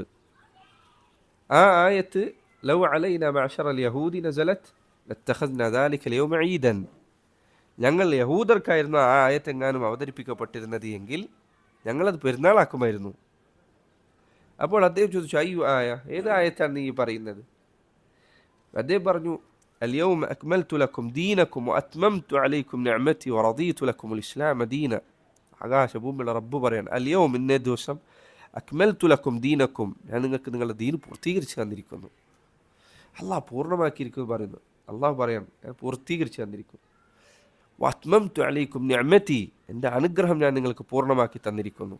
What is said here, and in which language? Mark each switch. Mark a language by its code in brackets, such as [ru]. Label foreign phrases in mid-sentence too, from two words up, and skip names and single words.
[ml] ആ ആയത്ത് [ar] لو علينا معشر اليهود نزلت لاتخذنا ذلك يوم عيدا. [ml] ഞങ്ങൾ യഹൂദർക്കായിരുന്നു ആ ആയത്തെങ്ങാനും അവതരിപ്പിക്കപ്പെട്ടിരുന്നത് എങ്കിൽ ഞങ്ങളത് പെരുന്നാളാക്കുമായിരുന്നു. അപ്പോൾ അദ്ദേഹം ചോദിച്ചു, അയ്യോ ആയ, ഏത് ആയത്താണ് നീ പറയുന്നത്? അദ്ദേഹം പറഞ്ഞു, [ar] اليوم أكملت لكم دينكم وأتممت عليكم نعمتي ورضيت لكم الإسلام دينا. [ml] ആകാശ ഭൂമിയുള്ള റബ്ബ് പറയാണ്, അൽയൗം, ഇന്നേ ദിവസം, [ar] أكملت لكم دينكم, [ml] ഞാൻ നിങ്ങൾക്ക് നിങ്ങളുടെ ദീൻ പൂർത്തീകരിച്ച് തന്നിരിക്കുന്നു. അള്ളാഹ് പൂർണ്ണമാക്കിയിരിക്കുന്നു പറയുന്നു. അള്ളാഹു പറയാണ്, ഞാൻ പൂർത്തീകരിച്ച് തന്നിരിക്കുന്നു. [ar] وأتممت عليكم نعمتي, [ml] എൻ്റെ അനുഗ്രഹം ഞാൻ നിങ്ങൾക്ക് പൂർണ്ണമാക്കി തന്നിരിക്കുന്നു.